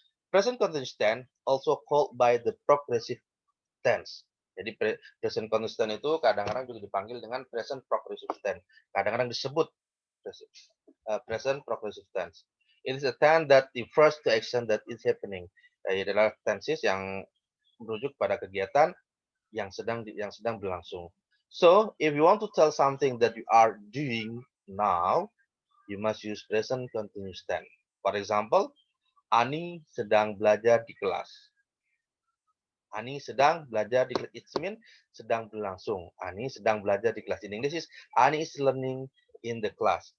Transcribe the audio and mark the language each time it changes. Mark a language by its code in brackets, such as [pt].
[en] Present continuous tense also called by the progressive tense. [id] Jadi present continuous tense itu kadang-kadang juga dipanggil dengan present progressive tense. Kadang-kadang disebut [en] present progressive tense. It is a tense that refers to action that is happening. [id] adalah tenses yang merujuk pada kegiatan yang sedang berlangsung. [en] So, if you want to tell something that you are doing now, you must use present continuous tense. For example, [id] Ani sedang belajar di kelas. Ani sedang belajar di kelas. [en] It means [id] sedang berlangsung. Ani sedang belajar di kelas. [en] In English is Ani is learning in the class.